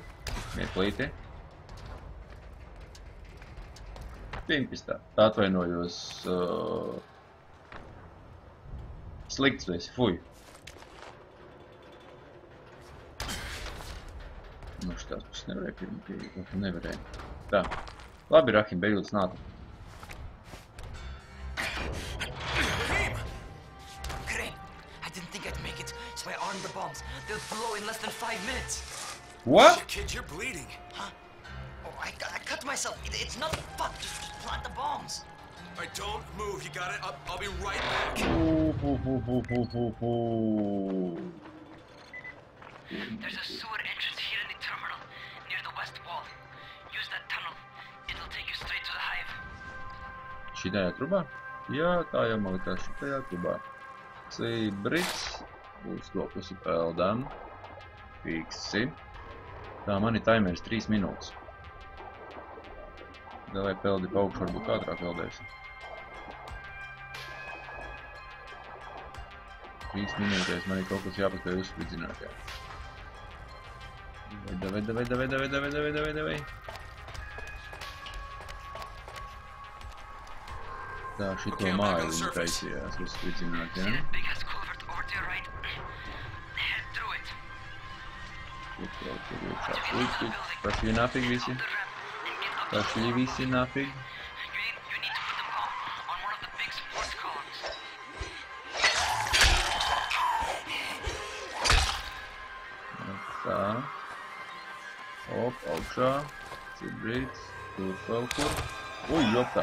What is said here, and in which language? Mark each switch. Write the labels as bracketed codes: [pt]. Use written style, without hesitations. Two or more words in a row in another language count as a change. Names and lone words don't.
[lv] Mieklīti. Pimpistā. Atvainojos. Slikts tu esi, fuj. Nu, šitās puses nevarēja pirmīt, nevarēja. Tā. Labi, Rahim, beidzot nāca. [en] So I armed the bombs. They'll blow in less than 5 minutes. What? Shit, kid, you're bleeding. Huh? Oh, I cut myself. It's not fuck. Just plant the bombs. All right, don't move. You got it? I'll be right back. There's a sewer entrance here in the terminal, near the west wall. Use that tunnel. It'll take you straight to the hive. [lv] Šitajā trubā? Jā, tā jau man likās šitajā trubā. Brits. Uz to pusi peldam. Fiksi. Tā, man ir timeris 3 minūtes. Davai peldi pa augšu, varbūt ātrāk peldēsi. 3 minūtēs man ir kaut kas jāpaspēj uzspridzināt, jā. Davai. Tā, šito māju viņi taisījās uzspridzināt, jā. [ru] Пошли нафиг вisi. Пошли вisi нафиг. [lv] Tā. Op, augšā. Cibrīts. Tur kaut kur. Uj, joptā.